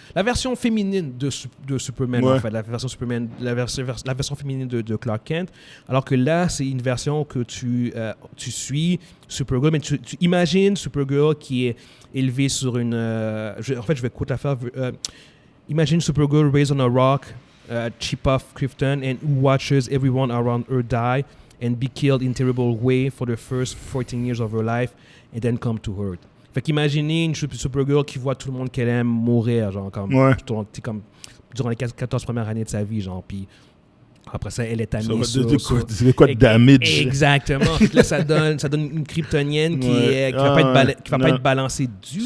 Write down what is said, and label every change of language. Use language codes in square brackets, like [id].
[fr] La version féminine de Superman, en fait. La version féminine de Clark Kent. Alors que là, c'est une version que tu suis Supergirl, mais tu imagines Supergirl qui est élevée sur une... en fait, je vais quote la faire. [en] Imagine Supergirl raised on a rock, cheap off Krypton, and who watches everyone around her die and be killed in terrible way for the first 14 years of her life, and then come to Earth. [fr] Fait qu'imaginez une Supergirl qui voit tout le monde qu'elle aime mourir, genre, comme durant les 14 premières années de sa vie, genre, puis après ça, elle est amenée c'est quoi de damage? Exactement. Là, ça donne une kryptonienne qui va pas être balancée du tout.